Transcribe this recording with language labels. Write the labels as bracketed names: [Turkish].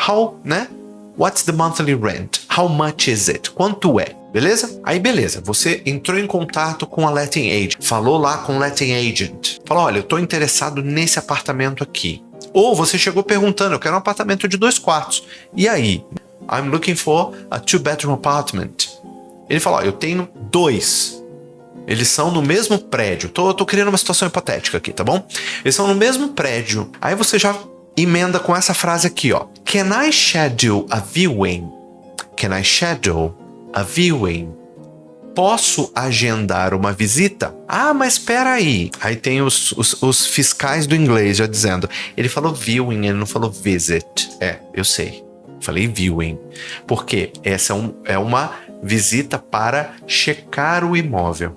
[English] How, né? What's the monthly rent? How much is it? [Portuguese] Quanto é? Beleza? Aí beleza, você entrou em contato com a letting agent, falou lá com o letting agent, falou, olha, eu tô interessado nesse apartamento aqui. Ou você chegou perguntando, eu quero um apartamento de 2 quartos. E aí? [English] I'm looking for a 2-bedroom apartment. [Portuguese] Ele falou, eu tenho 2. Eles são no mesmo prédio. Tô criando uma situação hipotética aqui, tá bom? Eles são no mesmo prédio. Aí você já emenda com essa frase aqui, ó. [English] Can I schedule a viewing? Can I schedule a viewing? [Portuguese] Posso agendar uma visita? Ah, mas espera aí. Aí tem os fiscais do inglês já dizendo. Ele falou viewing, ele não falou visit. Eu sei. Falei viewing. Porque essa é uma visita para checar o imóvel.